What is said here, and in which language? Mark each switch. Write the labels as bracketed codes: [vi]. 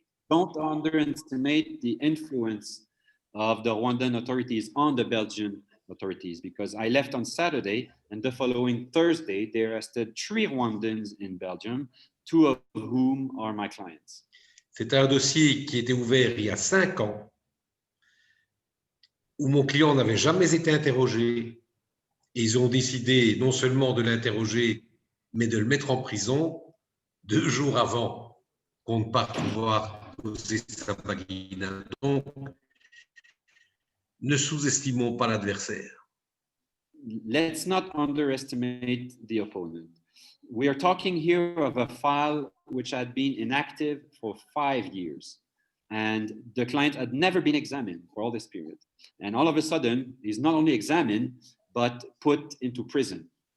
[en] Don't underestimate the influence of the Rwandan authorities on the Belgian authorities, because I left on Saturday and the following Thursday, they arrested 3 Rwandans in Belgium, 2 of whom are my clients. [fr] C'est un dossier qui était ouvert il y a 5 ans, où mon client n'avait jamais été interrogé, et ils ont décidé non seulement de l'interroger, mais de le mettre en prison 2 jours avant qu'on ne parte voir Rusesabagina. Donc, Ne sous-estimons pas l'adversaire. [en] Let's not underestimate the opponent. We are talking here of a file which had been inactive for 5 years, and the client had never been examined for all this period. And all of a sudden, he's not only examined, but put into prison.